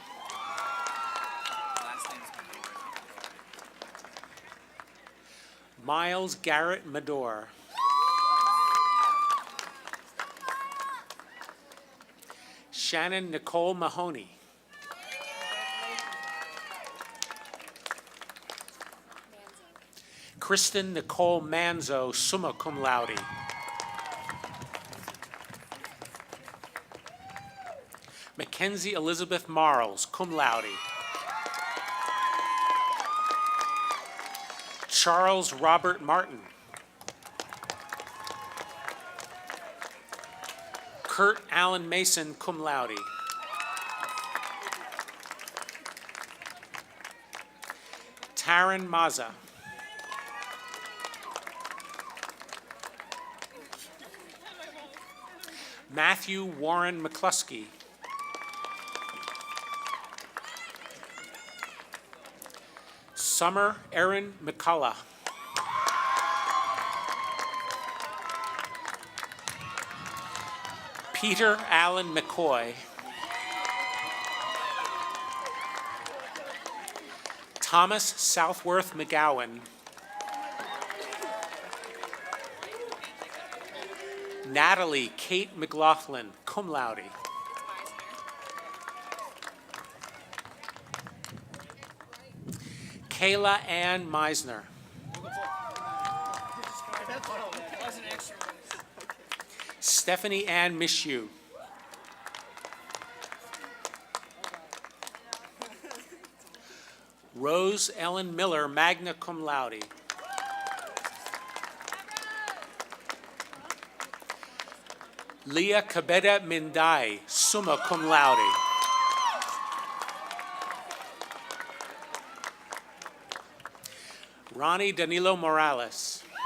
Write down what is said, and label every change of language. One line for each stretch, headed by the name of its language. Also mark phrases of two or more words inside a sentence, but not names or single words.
English: Miles Garrett Medor. Shannon Nicole Mahoney. Kristen Nicole Manzo,
Latin: summa cum laude.
English: Mackenzie Elizabeth Marles,
Latin: cum laude.
English: Charles Robert Martin. Kurt Allen Mason,
Latin: cum laude.
English: Taryn Maza. Matthew Warren McCluskey. Summer Erin McCullough. Peter Allen McCoy. Thomas Southworth McGowan. Natalie Kate McLaughlin,
Latin: cum laude.
English: Kayla Ann Meisner. Stephanie Ann Mishu. Rose Ellen Miller,
Latin: magna cum laude.
English: Leah Kabeda Mindai,
Latin: summa cum laude.
English: Ronnie Danilo Morales.